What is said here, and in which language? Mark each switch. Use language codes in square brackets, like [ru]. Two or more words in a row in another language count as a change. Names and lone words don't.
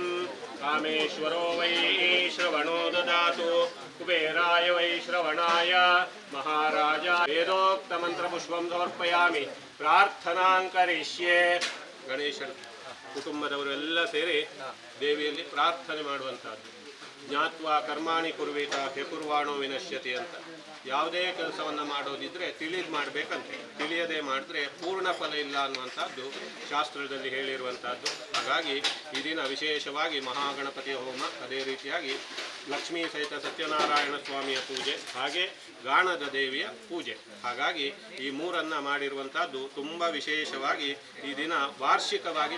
[sa] कामेश्वरो वै श्रवणो ददातु कुबेराय वै श्रवणाय महाराजा वेदोक्तमन्त्रपुष्पं समर्पयामि प्रार्थनां करिष्ये गणेश [kn] ಕುಟುಂಬದವರೆಲ್ಲ ಸೇರಿ ದೇವಿಯಲ್ಲಿ ಪ್ರಾರ್ಥನೆ ಮಾಡುವಂತಹದ್ದು [sa] ಜ್ಞಾತ್ವಾ ಕರ್ಮಾಣಿ ಕುರ್ವೇತ ಹೆಕುರ್ವಾಣೋ ವಿನಶ್ಯತಿ [kn] ಅಂತ ಯಾವುದೇ ಕೆಲಸವನ್ನು ಮಾಡೋದಿದ್ರೆ ತಿಳಿದು ಮಾಡಬೇಕಂತೆ ತಿಳಿಯದೆ ಮಾಡಿದ್ರೆ ಪೂರ್ಣ ಫಲ ಇಲ್ಲ ಅನ್ನುವಂಥದ್ದು ಶಾಸ್ತ್ರದಲ್ಲಿ ಹೇಳಿರುವಂಥದ್ದು ಹಾಗಾಗಿ ಈ ದಿನ ವಿಶೇಷವಾಗಿ ಮಹಾಗಣಪತಿಯ ಹೋಮ ಅದೇ ರೀತಿಯಾಗಿ ಲಕ್ಷ್ಮೀ ಸಹಿತ ಸತ್ಯನಾರಾಯಣ ಸ್ವಾಮಿಯ ಪೂಜೆ ಹಾಗೆ ಗಾಣದ ದೇವಿಯ ಪೂಜೆ ಹಾಗಾಗಿ ಈ ಮೂರನ್ನು ಮಾಡಿರುವಂಥದ್ದು ತುಂಬ ವಿಶೇಷವಾಗಿ ಈ ದಿನ ವಾರ್ಷಿಕವಾಗಿ